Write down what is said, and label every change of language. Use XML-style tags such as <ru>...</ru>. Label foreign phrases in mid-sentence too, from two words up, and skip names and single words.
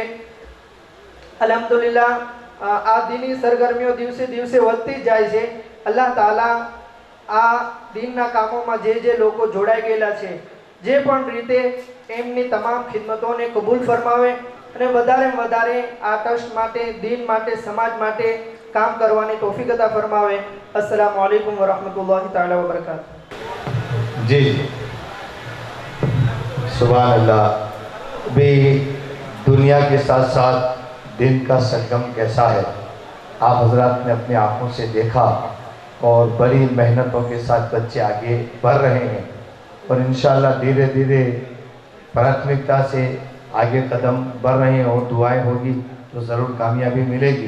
<ar>الحمد لله</ar> <gu>આ દીની સરગર્મીઓ દિવસે દિવસે વધતી જાય છે. અલ્લાહ તાલા આ દીનના કામોમાં જે લોકો જોડાઈ ગયેલા છે, જે પણ રીતે એમની તમામ ખિદમતોને કબૂલ ફરમાવે અને વધારે આ ટ્રસ્ટ માટે, દીન માટે, સમાજ માટે કામ કરવાની તૌફીક અતા ફરમાવે.</gu> <ar>السلام عليكم ورحمة الله تعالى وبركاته. जी سبحان الله.</ar> <hi>भी दुनिया के साथ साथ दिन का संगम कैसा है आप हजरात ने अपनी आँखों से देखा, और बड़ी मेहनतों के साथ बच्चे आगे बढ़ रहे हैं, और</hi> <ar>إن شاء الله</ar> <hi>धीरे धीरे प्राथमिकता से आगे कदम बढ़ रहे हैं, और दुआएं होगी तो ज़रूर कामयाबी मिलेगी.</hi>